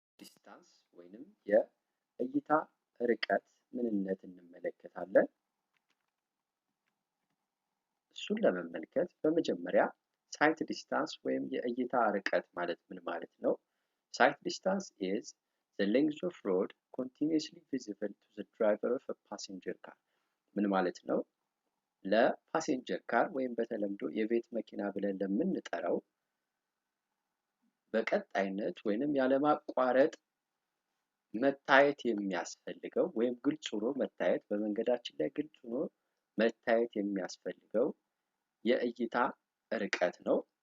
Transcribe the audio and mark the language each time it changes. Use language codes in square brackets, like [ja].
[am] ዲስታንስ ወይንም የእይታ ርቀት ምንነት እንመለከታለን። እሱን ለመመልከት በመጀመሪያ sight distance ወይም የእይታ ርቀት ማለት ምን ማለት ነው? [en] Sight distance is the length of road continuously visible to the driver of a passenger car. [am] ምን ማለት ነው? ለፓሴንጀር ካር ወይም በተለምዶ የቤት መኪና ብለን ለምንጠራው በቀጣይነት ወይንም ያለማቋረጥ መታየት የሚያስፈልገው ወይም ግልጽ ሆኖ መታየት በመንገዳችን ላይ ግልጽ ሆኖ መታየት የሚያስፈልገው የእይታ ርቀት ነው።